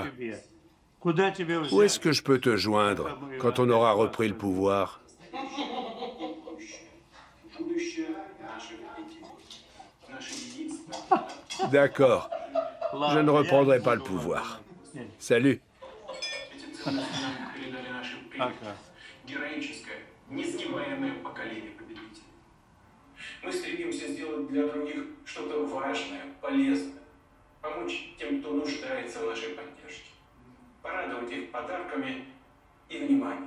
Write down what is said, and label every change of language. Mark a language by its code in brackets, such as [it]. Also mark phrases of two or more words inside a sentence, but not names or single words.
[fr] Où est-ce que je peux te joindre quand on aura repris le pouvoir? D'accord. Je ne reprendrai pas le pouvoir. Salut. [ru] Мы стремимся сделать для других что-то важное, полезное, помочь тем, кто нуждается в нашей поддержке, порадовать их подарками и вниманием.